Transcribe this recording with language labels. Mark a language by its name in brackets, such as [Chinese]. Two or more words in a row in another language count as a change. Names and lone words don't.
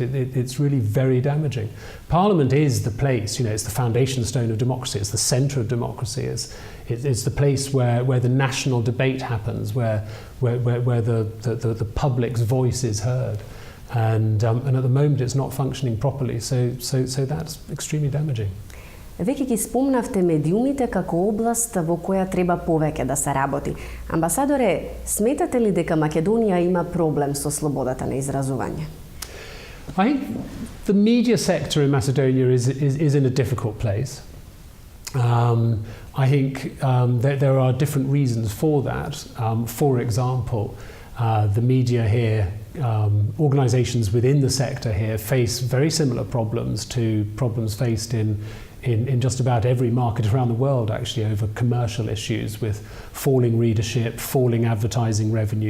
[English] It's really very damaging. Parliament is the place, it's the foundation stone of democracy, it's the centre of democracy, it's the place where the national debate happens, where the public's voice is heard. And at the moment it's not functioning properly, so that's extremely damaging. [Macedonian] Веќе ги спомнавте медиумите како област во која треба повеќе да се работи. Амбасадоре, сметате ли дека Македонија има проблем со слободата на изразување? [English] I think the media sector in Macedonia is in a difficult place. I think there are different reasons for that. For example, the media here, organisations within the sector here face very similar problems to problems faced in just about every market around the world, actually, over commercial issues with falling readership, falling advertising revenue.